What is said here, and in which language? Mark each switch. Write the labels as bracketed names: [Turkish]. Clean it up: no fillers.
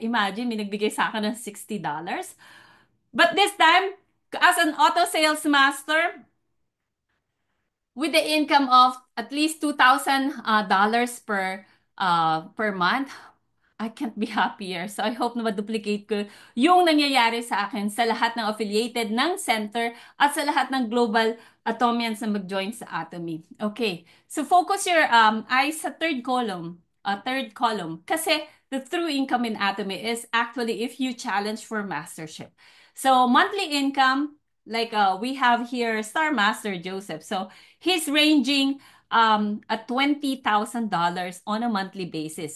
[Filipino] Imagine, may nagbigay sa akin ng $60. [English] But this time, as an auto sales master, with the income of at least $2,000 per month, I can't be happier. [Filipino] So I hope na ma-duplicate ko yung nangyayari sa akin sa lahat ng affiliated ng center at sa lahat ng global atomians na mag-join sa Atomy. [English] Okay. So focus your eyes sa third column. Third column. Kasi the true income in Atomy is actually if you challenge for mastership. So monthly income, like we have here Star Master Joseph. So he's ranging at $20,000 on a monthly basis.